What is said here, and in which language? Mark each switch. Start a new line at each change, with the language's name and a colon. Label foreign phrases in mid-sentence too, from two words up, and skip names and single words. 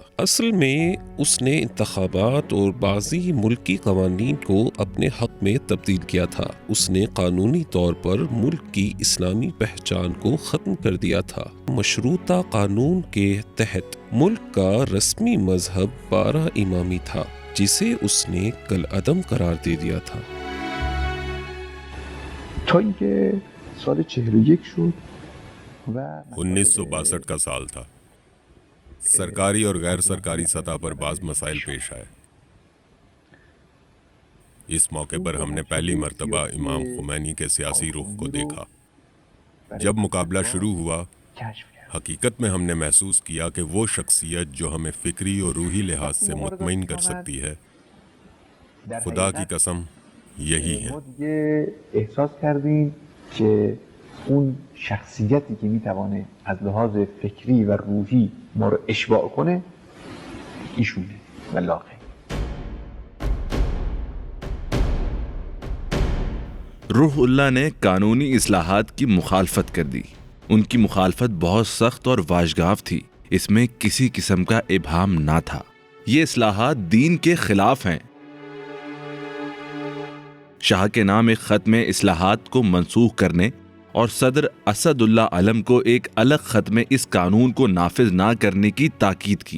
Urdu: اصل میں اس نے انتخابات اور بعضی ملکی قوانین کو اپنے حق میں تبدیل کیا تھا۔ اس نے قانونی طور پر ملک کی اسلامی پہچان کو ختم کر دیا تھا۔ مشروطہ قانون کے تحت ملک کا رسمی مذہب 12 امامی تھا، جسے اس نے کالعدم قرار دے دیا تھا۔
Persian: سال 41 شد و
Urdu: 1962 کا سال تھا۔ سرکاری اور غیر سرکاری سطح پر بعض مسائل پیش آئے۔ اس موقع پر ہم نے پہلی مرتبہ امام خمینی کے سیاسی رخ کو دیکھا۔ جب مقابلہ شروع ہوا، حقیقت میں ہم نے محسوس کیا کہ وہ شخصیت جو ہمیں فکری اور روحی لحاظ سے مطمئن کر سکتی ہے، خدا کی قسم یہی ہے۔
Persian: دیگه احساس کردیم که اون شخصیتی که میتوانه از لحاظ فکری و روحی ما رو اشباع کنه ایشونه و لاغه۔
Urdu: روح اللہ نے قانونی اصلاحات کی مخالفت کر دی۔ ان کی مخالفت بہت سخت اور واجگاف تھی، اس میں کسی قسم کا ابہام نہ تھا۔ یہ اصلاحات دین کے خلاف ہیں۔ شاہ کے نام ایک خط میں اصلاحات کو منسوخ کرنے اور صدر اسد اللہ علم کو ایک الگ خط میں اس قانون کو نافذ نہ کرنے کی تاکید کی۔